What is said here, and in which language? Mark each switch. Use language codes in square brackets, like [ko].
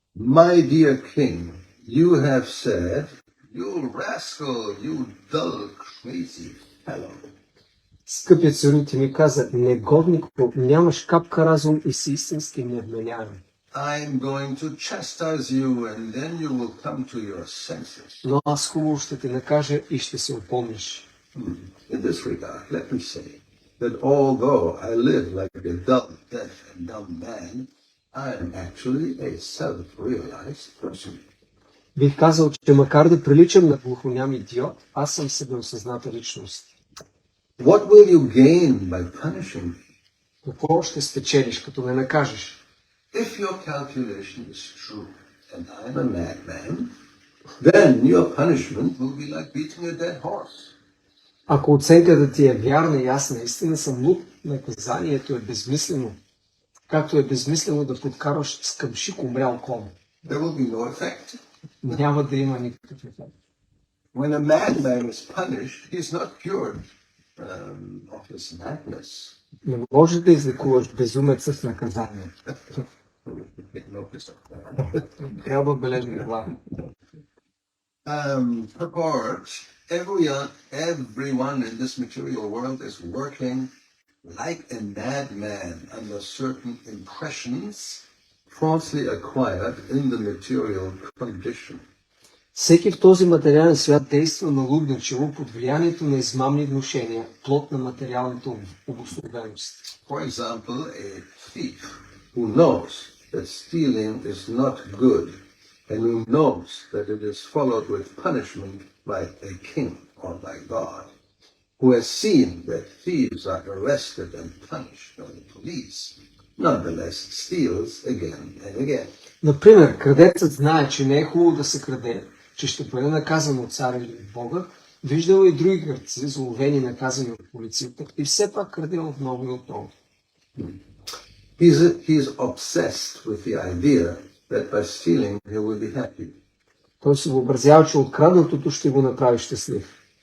[en] My dear king, you have said, you rascal, you dull, crazy fellow. [bg] Скъпи царю, ти ми каза: негодник, нямаш капка разум и си истински невменяем. [en] I'm going to chastise you and then you will come to your senses. [bg] Но аз хубаво ще те накажа и ще се опомниш. [en] In this regard, let me say that although I live like a dull, deaf and dumb man, I am actually a self-realized person. [bg] Бих казал, че макар да приличам на глухоням идиот, аз съм себеосъзната личност. [en] What will you gain by punishing me? [bg] Какво ще спечелиш, като ме накажеш? [en] If your calculation is true and I'm a madman, then your punishment will be like beating a dead horse. [bg] Ако оценката ти е вярна и аз наистина съм луд, наказанието е безмислено. Както е безмислено да подкараш с къмшик умрял кон. [en] There will be no effect. [bg] Няма да има никакъв ефект. [en] When a madman is punished, he is not cured of his madness. [bg] Не можеш да излекуваш безумеца с наказание. Трябва бележна глава. [en] Purport, everyone in this material world is working like a madman under certain impressions falsely acquired in the material condition. [bg] Всеки в този материален свят действа налудничево под влиянието на измамни внушения, плод на материалната обособеност. [en] For example, a thief who knows that stealing is not good and who knows that it is followed with punishment by a king or by God, who has seen that thieves are arrested and punished by the police, nonetheless steals again and again. [bg] Например, крадецът знае, че не е хубаво да се краде, че ще бъде наказан от царя или от Бога, виждал и други крадци, заловени и наказани от полицията, и все пак краде отново и отново. [en] He's obsessed with the idea that by stealing he will be happy. [bg] Той се въобразява, че откраднатото ще го направи щастлив.